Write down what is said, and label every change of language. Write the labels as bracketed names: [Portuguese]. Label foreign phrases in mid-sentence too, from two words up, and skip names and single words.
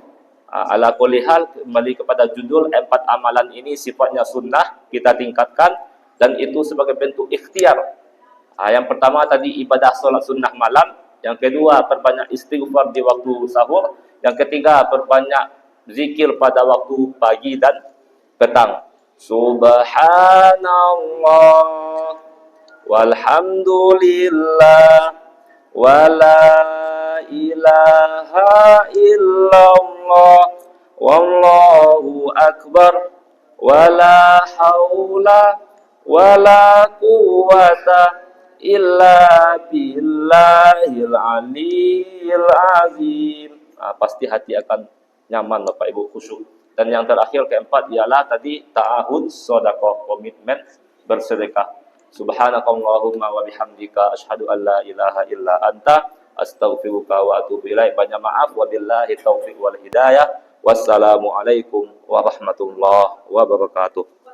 [Arabic] على كل حال, [Indonesian] kembali kepada judul, 4 amalan ini sifatnya sunnah, kita tingkatkan, dan itu sebagai bentuk ikhtiar. Yang pertama tadi ibadah solat sunnah malam, yang kedua perbanyak istighfar di waktu sahur, yang ketiga perbanyak zikir pada waktu pagi dan petang. [Arabic] سبحان الله والحمد لله ولا إله إلا الله والله أكبر ولا حول ولا قوة إلا بالله العلي العظيم. [Indonesian] Pasti hati akan nyaman Bapak Ibu, khusyuk. Dan yang terakhir, keempat, ialah tadi ta'ahud sedekah, komitmen bersedekah. [Arabic] سبحانك اللهم وبحمدك أشهد أن لا إله إلا أنت أستغفرك وأتوب إليك. [Indonesian] Banyak maaf, [Arabic] وبالله التوفيق والهداية. والسلام عليكم ورحمة الله وبركاته.